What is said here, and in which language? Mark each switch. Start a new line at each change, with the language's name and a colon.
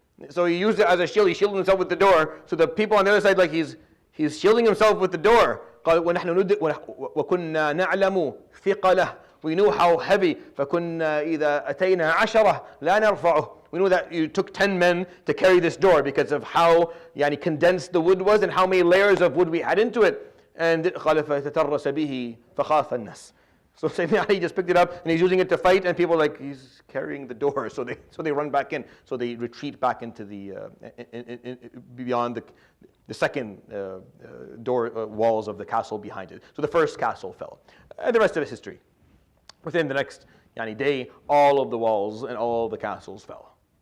English: So he used it as a shield. He shielded himself with the door. So the people on the other side, like he's shielding himself with the door.
Arabic: قال وكنا نعلم ثقله.
English: We knew how heavy.
Arabic: فكنا إذا أتينا 10 لا نرفعه.
English: We knew that you took 10 men to carry this door because of how condensed the wood was and how many layers of wood we had into it.
Arabic: And قال فتترس به فخاف الناس.
English: So Sayyidina Ali just picked it up and he's using it to fight, and people are like, he's carrying the door, so they run back in, so they retreat back into the beyond the second door walls of the castle behind it. So the first castle fell, and the rest of it is history. Within the next day, all of the walls and all the castles fell.